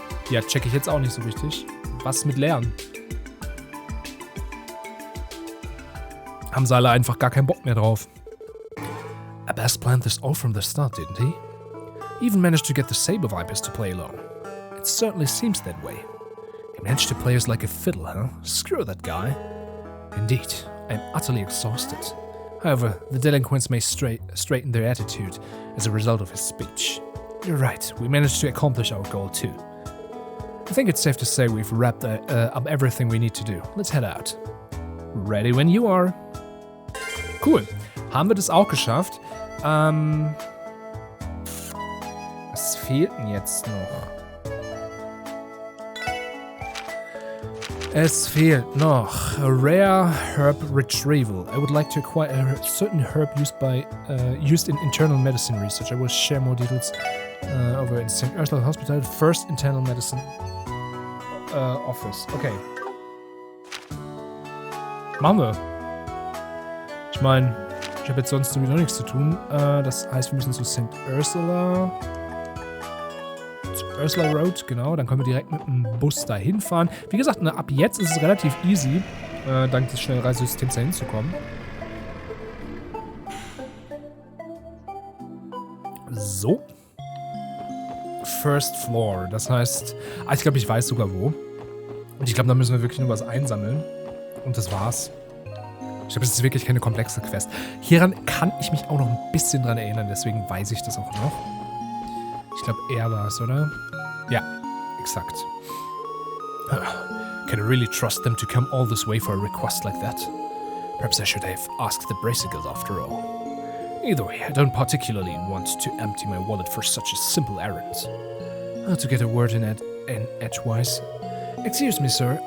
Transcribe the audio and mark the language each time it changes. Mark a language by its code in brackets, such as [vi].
[de] Ja, check ich jetzt auch nicht so richtig. Was mit Lernen? Haben sie alle einfach gar keinen Bock mehr drauf. [en] Abbas planned this all from the start, didn't he? He even managed to get the Saber Vipers to play along. It certainly seems that way. He managed to play us like a fiddle, huh? Screw that guy. Indeed, I am utterly exhausted. However, the delinquents may straighten their attitude as a result of his speech. You're right, we managed to accomplish our goal too. I think it's safe to say we've wrapped up everything we need to do. Let's head out. Ready when you are. Cool. [de] Haben wir das auch geschafft? Was fehlt denn jetzt noch? Es fehlt noch [en] a rare herb retrieval. I would like to acquire a certain herb used in internal medicine research. I will share more details over in St. Ursula Hospital, first internal medicine office. Okay. [de] Machen wir. Ich meine, ich habe jetzt sonst sowieso nichts zu tun. Das heißt, wir müssen zu St. Ursula. Ursula Road, genau. Dann können wir direkt mit dem Bus dahin fahren. Wie gesagt, ab jetzt ist es relativ easy, dank des Schnellreisesystems da hinzukommen. [en] So. First Floor. [de] Das heißt, ich glaube, ich weiß sogar wo. Und ich glaube, da müssen wir wirklich nur was einsammeln. Und das war's. Ich glaube, es ist wirklich keine komplexe Quest. Hieran kann ich mich auch noch ein bisschen dran erinnern, deswegen weiß ich das auch noch. Ich glaube, er war es, oder? Ja, exakt. [en] Can I really trust them to come all this way for a request like that? Perhaps I should have asked the Bracer Guild after all. Either way, I don't particularly want to empty my wallet for such a simple errand. To get a word in edgewise. Excuse me, sir.